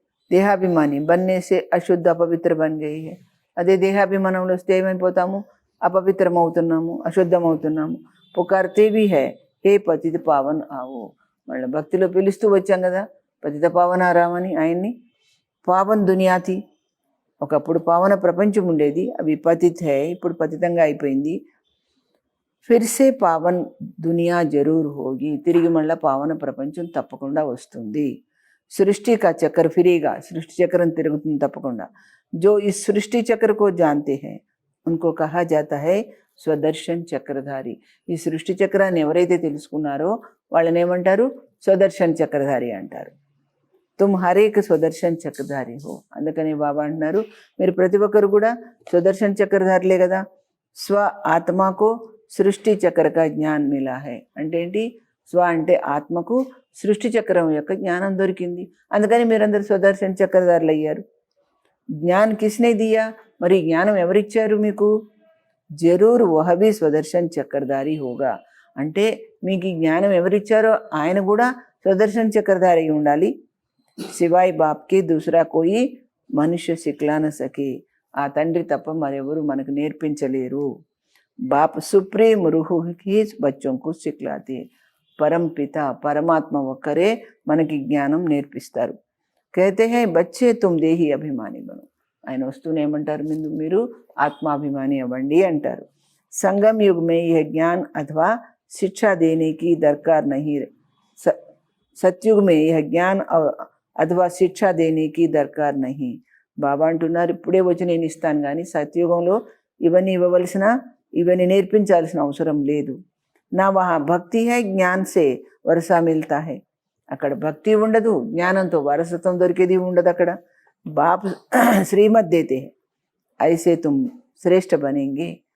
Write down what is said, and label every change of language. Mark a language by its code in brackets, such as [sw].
[hi] దేహాభిమాని बनने से అశుద్ధ అపవిత్ర बन गई है। [te] అదే దేహాభిమానంలో వస్తే ఏమైపోతాము? అపవిత్రమవుతున్నాము, అశుద్ధమవుతున్నాము। పుకార్తే भी है हे పతిత పావన్ ఆవో, మళ్ళీ భక్తిలో పిలుస్తూ వచ్చాం కదా పతిత పావన రామని ఆయన్ని। పావన్ దునియా థీ, ఒకప్పుడు పావన ప్రపంచం ఉండేది, అవి పతిత్ హై, ఇప్పుడు పతితంగా అయిపోయింది। ఫిర్ సే పావన్ దునియా జరూర్ హోగి, తిరిగి మళ్ళీ పావన ప్రపంచం తప్పకుండా వస్తుంది। సృష్టి కా చక్ర ఫిరేగా, సృష్టి చక్రం తిరుగుతుంది తప్పకుండా। [hi] जो इस सृष्टि चक्र को जानते हैं उनको कहा जाता है స్వదర్శన్ చక్రధారి। [te] ఈ సృష్టి చక్రాన్ని ఎవరైతే తెలుసుకున్నారో వాళ్ళని ఏమంటారు? స్వదర్శన్ చక్రధారి అంటారు। तुम हरेक స్వదర్శన్ చక్రధారి హో, అందుకని బాబా అంటున్నారు మీరు ప్రతి ఒక్కరు కూడా స్వదర్శన్ చక్రధారులే కదా। [hi] స్వ ఆత్మకు సృష్టి చక్ర కా జ్ఞాన్ మిలా హై, అంటే ఏంటి? [te] స్వ అంటే ఆత్మకు సృష్టి చక్రం యొక్క జ్ఞానం దొరికింది, అందుకని మీరందరూ స్వదర్శన్ చక్రధారులు అయ్యారు। జ్ఞాన్ కిస్నే దియా, మరి జ్ఞానం ఎవరిచ్చారు మీకు? జరూర్ వహ భీ స్వదర్శన్ చక్రధారి హోగా, అంటే మీకు ఈ జ్ఞానం ఎవరిచ్చారో ఆయన కూడా స్వదర్శన్ చక్రధారి ఉండాలి। [hi] సివాయ్ బాప్కి దూసరా కోయి మనుష్య సిక్లా న సకే. [te] ఆ తండ్రి తప్ప మరెవరు మనకు నేర్పించలేరు. బాప్ సుప్రీం రూహ్ హీ బచ్చోంకు సిక్లాతే. పరంపిత పరమాత్మ ఒక్కరే మనకి జ్ఞానం నేర్పిస్తారు. [hi] कहते हैं बच्चे तुम देही అభిమాని బను. [te] ఆయన వస్తూనే ఏమంటారు, మీరు ఆత్మాభిమాని అవ్వండి అంటారు. [hi] संगम युग में यह ज्ञान अथवा शिक्षा देने की दरकार नहीं. सतयुग में यह ज्ञान अथवा शिक्षा देने की दरकार नहीं. [te] బాబా అంటున్నారు, ఇప్పుడే వచ్చి నేను ఇస్తాను కానీ సత్యుగంలో ఇవన్నీ ఇవన్నీ నేర్పించాల్సిన అవసరం లేదు. [hi] నా వహా భక్తి హై జ్ఞాన్ సే వరసా మిల్తా హై. [te] అక్కడ భక్తి ఉండదు, జ్ఞానంతో వారసత్వం దొరికేది ఉండదు. [hi] అక్కడ బాప్ శ్రీమత్ దేతే ఐసే తుమ్ శ్రేష్ఠ బనేంగే.